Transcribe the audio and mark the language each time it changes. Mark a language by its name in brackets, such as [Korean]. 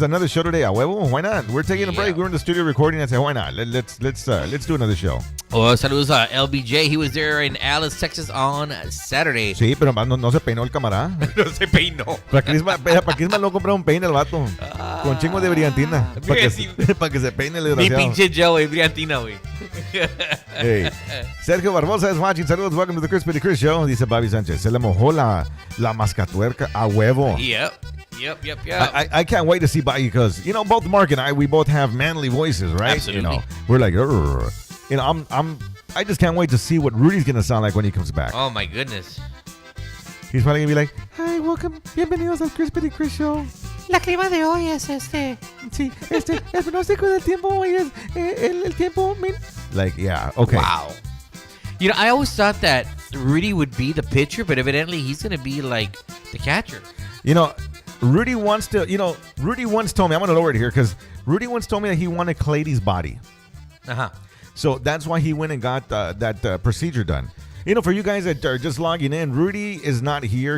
[English] Another show today, [Spanish] a huevo? [English] Why not? We're taking a break. We're in the studio recording. I say, why not? Let's do another show. [Spanish] Oh, saludos a LBJ. [English] He was there in Alice, Texas on Saturday. [Spanish] Sí, pero no se peinó el camarada. No se peinó. Para Christmas lo compró un peine el vato. Con chingo de brillantina. Para que se peine el Mi desgraciado. pinche Joe, brillantina, güey. [English] Hey. Sergio Barbosa is watching. [Spanish] Saludos, [English] welcome to the Chrispity Chris Show. [Spanish] Dice Bobby Sánchez. Se le mojó la mascatuerca a huevo. [English] Yep. I can't wait to see Bobby because, you know, both Mark and I, we both have manly voices, right? Absolutely. You know, we're like, "Urgh." You know, I just can't wait to see what Rudy's going to sound like when he comes back. Oh, my goodness. He's probably going to be like, hi, welcome, [Spanish] bienvenidos al [English] Chrispity Chris Show. [Spanish] La clima de hoy es Sí, el pronóstico del tiempo hoy es el tiempo. [English] Like, yeah, okay. Wow. You know, I always thought that Rudy would be the pitcher, but evidently he's going to be like the catcher. You know, Rudy once told me, I'm going to lower it here because Rudy once told me that he wanted Clady's body. Uh-huh. So that's why he went and got that procedure done. You know, for you guys that are just logging in, Rudy is not here.